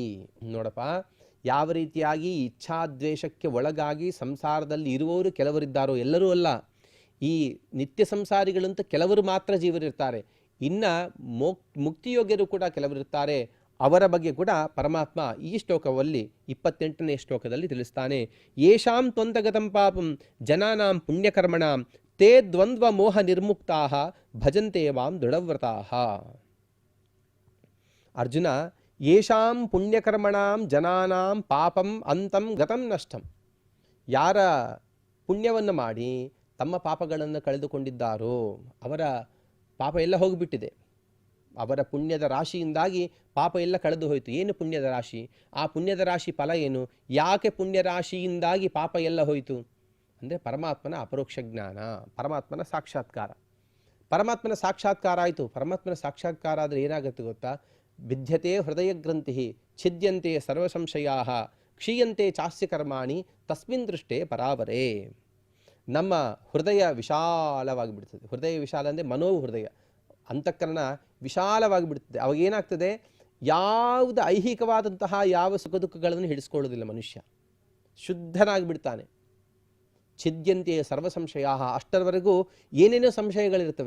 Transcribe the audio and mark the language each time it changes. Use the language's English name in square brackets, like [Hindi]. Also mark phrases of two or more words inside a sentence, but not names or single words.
[Kannada] ನೋಡಪ್ಪ, ಯಾವ ರೀತಿಯಾಗಿ ಇಚ್ಛಾದ್ವೇಷಕ್ಕೆ ಒಳಗಾಗಿ ಸಂಸಾರದಲ್ಲಿ ಇರುವವರು ಕೆಲವರಿದ್ದಾರೋ, ಎಲ್ಲರೂ ಅಲ್ಲ. ಈ ನಿತ್ಯ ಸಂಸಾರಿಗಳಂತ ಕೆಲವರು ಮಾತ್ರ ಜೀವರಿರ್ತಾರೆ. ಇನ್ನು ಮುಕ್ತಿಯೋಗ್ಯರು ಕೂಡ ಕೆಲವರಿರ್ತಾರೆ. ಅವರ ಬಗ್ಗೆ ಕೂಡ ಪರಮಾತ್ಮ ಈ ಶ್ಲೋಕದಲ್ಲಿ 28ನೇ ಶ್ಲೋಕದಲ್ಲಿ ತಿಳಿಸ್ತಾನೆ. [Sanskrit] ಯೇಷಾಂ ತ್ವಂತಗತಂ ಪಾಪಂ ಜನಾನಾಂ ಪುಣ್ಯಕರ್ಮಣಾಂ ತೇ ದ್ವಂದ್ವ ಮೋಹ ನಿರ್ಮುಕ್ತಾಃ ಭಜಂತೆ ವಾಂ ದೃಢವ್ರತಾಃ. ಅರ್ಜುನ, ಯೇಷಾಂ ಪುಣ್ಯಕರ್ಮಣಾಂ ಜನಾನಾಂ ಪಾಪಂ ಅಂತಂ ಗತಂ ನಷ್ಟಂ. [Kannada] ಯಾರ ಪುಣ್ಯವನ್ನು ಮಾಡಿ ತಮ್ಮ ಪಾಪಗಳನ್ನು ಕಳೆದುಕೊಂಡಿದ್ದಾರೋ ಅವರ ಪಾಪ ಎಲ್ಲ ಹೋಗಿಬಿಟ್ಟಿದೆ. ಅವರ ಪುಣ್ಯದ ರಾಶಿಯಿಂದಾಗಿ ಪಾಪ ಎಲ್ಲ ಕಳೆದು ಹೋಯಿತು. ಏನು ಪುಣ್ಯದ ರಾಶಿ? ಆ ಪುಣ್ಯದ ರಾಶಿ ಫಲ ಏನು? ಯಾಕೆ ಪುಣ್ಯ ರಾಶಿಯಿಂದಾಗಿ ಪಾಪ ಎಲ್ಲ ಹೋಯಿತು ಅಂದರೆ ಪರಮಾತ್ಮನ ಅಪರೋಕ್ಷ ಜ್ಞಾನ, ಪರಮಾತ್ಮನ ಸಾಕ್ಷಾತ್ಕಾರ. ಪರಮಾತ್ಮನ ಸಾಕ್ಷಾತ್ಕಾರ ಆಯಿತು. ಪರಮಾತ್ಮನ ಸಾಕ್ಷಾತ್ಕಾರ ಆದರೆ ಏನಾಗುತ್ತೆ ಗೊತ್ತಾ? [Sanskrit] ವಿದ್ಯತೆ ಹೃದಯ ಗ್ರಂಥಿ ಛಿದ್ಯಂತೆ ಸರ್ವ ಸಂಶಯಾ ಕ್ಷೀಯಂತೆ ಚಾಸ್ಯ ಕರ್ಮಾಣಿ ತಸ್ಮಿನ್ ದೃಷ್ಟೇ ಪರಾವರೇ. [Kannada] ನಮ್ಮ ಹೃದಯ ವಿಶಾಲವಾಗಿ ಬಿಡ್ತದೆ. ಹೃದಯ ವಿಶಾಲ ಅಂದರೆ ಮನೋಹೃದಯ, ಅಂತಃಕರಣ ವಿಶಾಲವಾಗಿ ಬಿಡ್ತದೆ. ಅವಾಗ ಏನಾಗ್ತದೆ, ಯಾವುದು ಐಹಿಕವಾದಂತಹ ಯಾವ ಸುಖ ದುಃಖಗಳನ್ನು ಹಿಡಿಸ್ಕೊಳ್ಳೋದಿಲ್ಲ ಮನುಷ್ಯ, ಶುದ್ಧನಾಗಿ ಬಿಡ್ತಾನೆ. [Sanskrit] ಛಿದ್ಯಂತೆ ಸರ್ವ ಸಂಶಯ, [Kannada] ಅಷ್ಟರವರೆಗೂ ಏನೇನೋ ಸಂಶಯಗಳಿರ್ತವೆ.